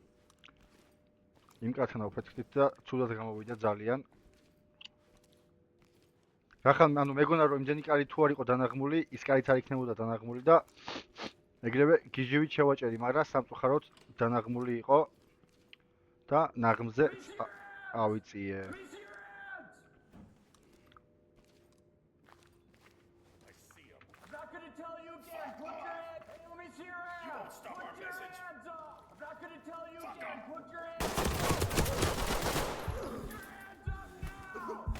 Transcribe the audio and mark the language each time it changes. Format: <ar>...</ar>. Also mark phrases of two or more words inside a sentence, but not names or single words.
<ka>იმ კაცთან დაუფეთქდით და ცუდად გამოვიდა ძალიან. რახან, ანუ მეგონა რომ იმდენი კარი თუ არ იყო დანაღმული, ის კარიც არ იქნებოდა დანაღმული და ეგრევე გიჟივით შევაჭერი, მაგრამ სამწუხაროდ დანაღმული იყო და ნაღმზე ავიწიე.</ka> <en>Let me see your hands! I see him. I'm not gonna tell you again. Put your hands. Hey, let me see your hands. You won't stop Put our your message. hands up. I'm not gonna tell you Fuck again. off. Put your hands up. Put your hands up now.</en>